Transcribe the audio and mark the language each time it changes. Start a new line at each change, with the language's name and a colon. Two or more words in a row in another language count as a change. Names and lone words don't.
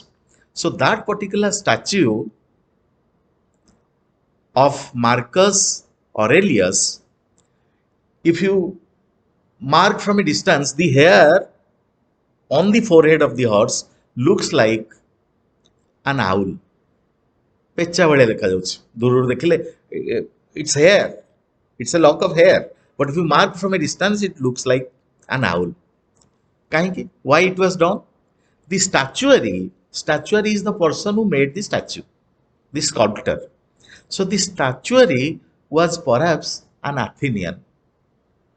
English: So that particular statue of Marcus Aurelius, if you mark from a distance, the hair on the forehead of the horse looks like an owl.
Odia: ପେଚା ଭଳିଆ ଦେଖାଯାଉଛି ଦୂରରୁ ଦେଖିଲେ
English: it's hair, it's a lock of hair, but if you mark from a distance it looks like an owl. କାହିଁକି? Why it was done? The statuary is the person who made the statue, the sculptor. So the statuary was perhaps an Athenian.